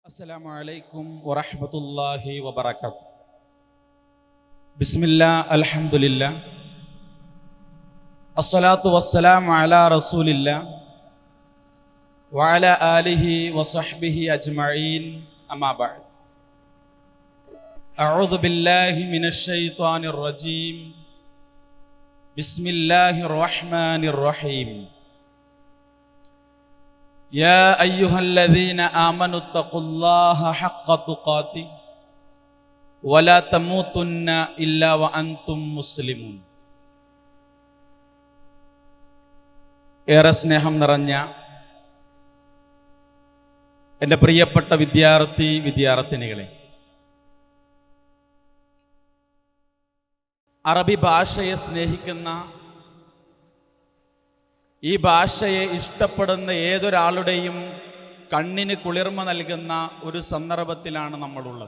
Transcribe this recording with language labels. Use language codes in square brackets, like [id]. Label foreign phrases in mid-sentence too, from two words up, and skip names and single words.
[ar] السلام عليكم ورحمة الله وبركاته بسم الله الحمد لله الصلاة والسلام على رسول الله وعلى آله وصحبه أجمعين. أما بعد أعوذ بالله من الشيطان الرجيم. بسم الله الرحمن الرحيم. يا أيها الذين آمنوا اتقوا الله حق تقاته ولا تموتن إلا وأنتم مسلمون. [ml] ഏറെ സ്നേഹം നിറഞ്ഞ എൻ്റെ പ്രിയപ്പെട്ട വിദ്യാർത്ഥിനികളെ, അറബി ഭാഷയെ സ്നേഹിക്കുന്ന, ഈ ഭാഷയെ ഇഷ്ടപ്പെടുന്ന ഏതൊരാളുടെയും കണ്ണിന് കുളിർമ നൽകുന്ന ഒരു സന്ദർഭത്തിലാണ് നമ്മളുള്ളത്.